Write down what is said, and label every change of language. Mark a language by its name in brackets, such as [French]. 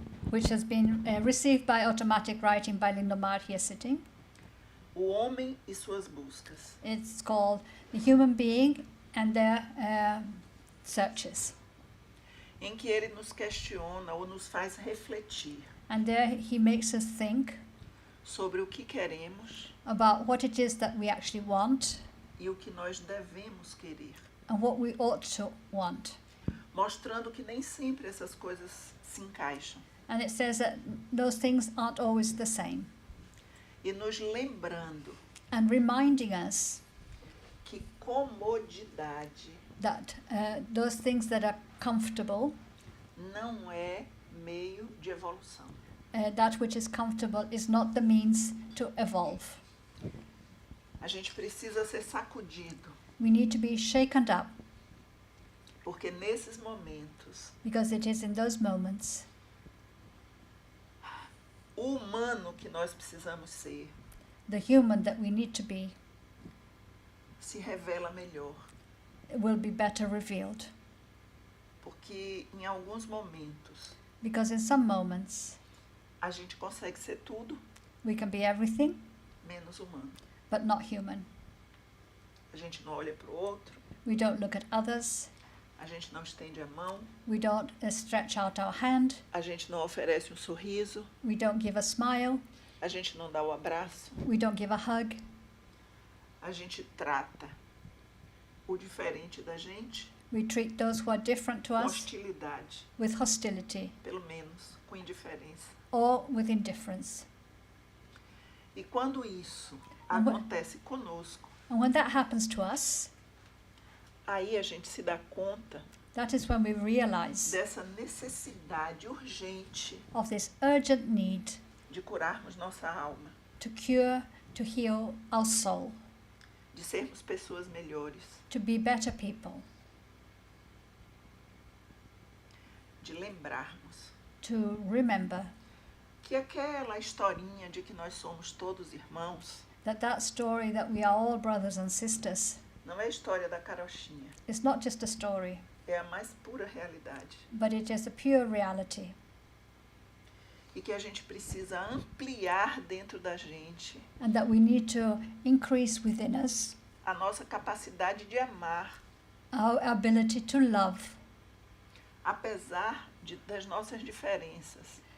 [English] which has been received by automatic writing by Lindomar here sitting. [Portuguese] O Homem e Suas Buscas. [English] It's called The Human Being and Their Searches. [Portuguese] Em que ele nos questiona ou nos faz refletir [English] And there he makes us think [Portuguese] sobre o que queremos [English] about what it is that we actually want [Portuguese] e o que nós devemos querer, [English] and what we ought to want. [Portuguese] mostrando que nem sempre essas coisas se encaixam [English] And it says that those things aren't always the same. [Portuguese] e nos lembrando [English] And reminding us [Portuguese] que comodidade [English] that those things that are comfortable, [Portuguese] não é meio de evolução. [English] that which is comfortable is not the means to evolve. [Portuguese] A gente precisa ser sacudido, [English] We need to be shaken up, [Portuguese] porque nesses momentos [English] because it is in those moments [Portuguese] o humano que nós precisamos ser [English] the human that we need to be [Portuguese] se revela melhor, [English] will be better revealed. [Portuguese] porque em alguns momentos [English] Because in some moments [Portuguese] a gente consegue ser tudo [English] we can be everything [Portuguese] menos humano. [English] but not human. [Portuguese] A gente não olha para o outro, [English] We don't look at others. [Portuguese] a gente não estende a mão, [English] We don't stretch out our hand. [Portuguese] a gente não oferece um sorriso, [English] We don't give a smile. [Portuguese] a gente não dá o abraço, [English] We don't give a hug. [Portuguese] a gente trata o diferente da gente [English] We treat those who are different to [Portuguese] com [English] us [Portuguese] hostilidade, [English] with hostility [Portuguese] pelo menos com indiferença. [English] or with indifference. [Portuguese] E quando isso [English] And what- [Portuguese] acontece conosco, [English] And when that happens to us, [Portuguese] aí a gente se dá conta [English] that is when we realize [Portuguese] dessa necessidade urgente [English] of this urgent need [Portuguese] de curarmos nossa alma, [English] to cure, to heal our soul, [Portuguese] de sermos pessoas melhores, [English] to be better people, [Portuguese] de lembrarmos [English] to remember [Portuguese] que aquela historinha de que nós somos todos irmãos [English] that story that we are all brothers and sisters [Portuguese] não é a história da carochinha, [English] is not just a story, [Portuguese] é a mais pura realidade. [English] but it is a pure reality. [Portuguese] E que a gente precisa ampliar dentro da gente [English] And that we need to increase within us [Portuguese] a nossa capacidade de amar, [English] our ability to love, [Portuguese] apesar das nossas diferenças.